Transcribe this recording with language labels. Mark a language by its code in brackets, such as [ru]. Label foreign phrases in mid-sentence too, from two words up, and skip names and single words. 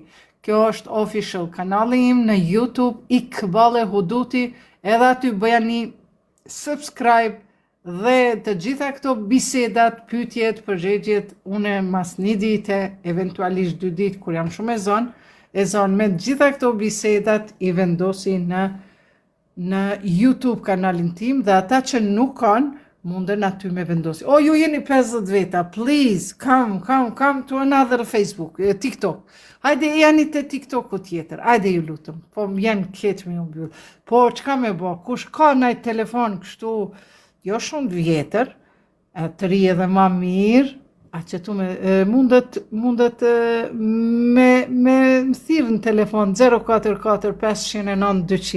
[sq] Kjo është official kanali im në YouTube, Iqbale Huduti, edhe aty bëja një subscribe, dhe të gjitha këto bisedat, pyetjet, përgjigjet, une mas një dite, eventualisht 2 ditë, kur jam shumë e zonë me gjitha këto bisedat i vendosi në YouTube kanalin tim, dhe ata që nuk kanë, munden aty me vendosi. O, ju jeni 50 veta, [en] please, come to another Facebook, TikTok. [sq] Hajde, janë të TikToku tjetër, hajde ju lutëm, po janë keq me ju mbyll. Po, çka me bo, kush ka nëjtë telefon kështu, jo shumë vjetër, të ri edhe ma mirë, a që tu mundet me thirrë në telefon 044 509 200.